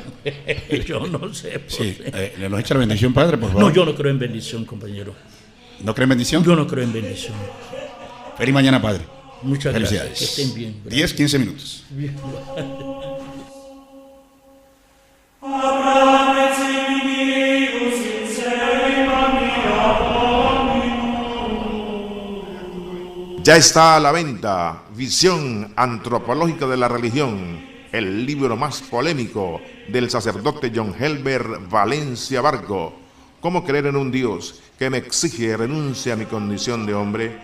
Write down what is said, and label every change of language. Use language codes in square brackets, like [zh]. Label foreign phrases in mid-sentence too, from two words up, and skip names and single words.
[es] Yo no sé. Sí, ¿le nos echa la bendición, padre, por favor? No, yo no creo en bendición, compañero. ¿No cree en bendición? Yo no creo en bendición. Feliz mañana, padre. Muchas Felicidades. gracias. Que estén bien. 10, 15 minutos. Abraham et Siminius in serima Ya está a la venta Visión Antropológica de la Religión, el libro más polémico del sacerdote John Helber Valencia Barco. ¿Cómo creer en un Dios que me exige renuncia a mi condición de hombre?